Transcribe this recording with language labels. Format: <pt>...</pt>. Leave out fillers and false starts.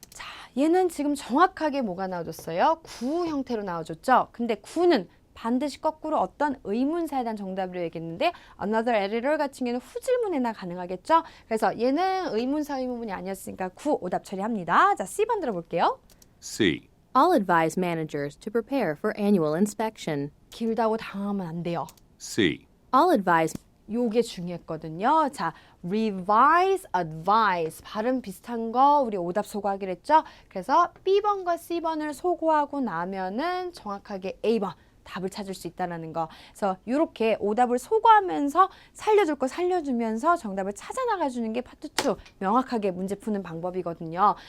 <ko>자, 얘는 지금 정확하게 뭐가 나와줬어요? 구 형태로 나와줬죠. 근데 구는 반드시 거꾸로 어떤 의문사에 대한 정답으로 얘기했는데</ko> <en>another editor</en> <ko>같은 경우는 후질문에나 가능하겠죠. 그래서 얘는 의문사 의문문이 아니었으니까 구 오답 처리합니다. 자, C번 들어볼게요.</ko> <en>C. I'll advise managers to prepare for annual inspection.</en> <ko>길다고 당하면 안 돼요.</ko> <en>C. I'll advise</en> <ko>요게 중요했거든요. 자, revise, advise 발음 비슷한 거 우리 오답 소거하기로 했죠. 그래서 B번과 C번을 소거하고 나면은 정확하게 A번 답을 찾을 수 있다는 거. 그래서 이렇게 오답을 소거하면서 살려줄 거 살려주면서 정답을 찾아 나가주는 게 파트 2 명확하게 문제 푸는 방법이거든요.</ko>